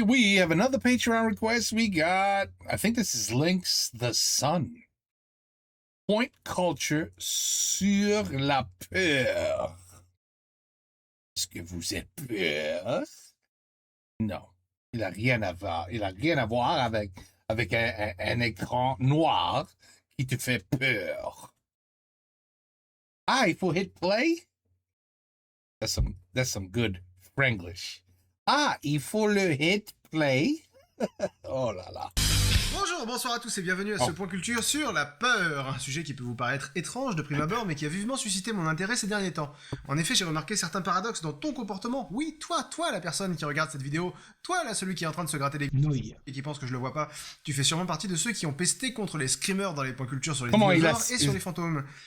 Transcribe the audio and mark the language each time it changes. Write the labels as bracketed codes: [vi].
[en] We have another Patreon request. We got, I think this is Lynx the Sun. [fr] Point culture sur la peur. Est-ce que vous êtes peur? Non. Il n'a rien à voir. Il a rien à voir avec un écran noir qui te fait peur. Ah, il faut [en] hit play? That's some good Franglish. [fr] Ah, il faut le [en] hit play. [fr] Oh là là. Bonjour, bonsoir à tous et bienvenue à ce point culture sur la peur, un sujet qui peut vous paraître étrange de prime abord mais qui a vivement suscité mon intérêt ces derniers temps. En effet, j'ai remarqué certains paradoxes dans ton comportement. Oui, toi la personne qui regarde cette vidéo, toi là celui qui est en train de se gratter les nouilles et qui pense que je le vois pas, tu fais sûrement partie de ceux qui ont pesté contre les screamers dans les points culture sur les dinosaures et sur les fantômes.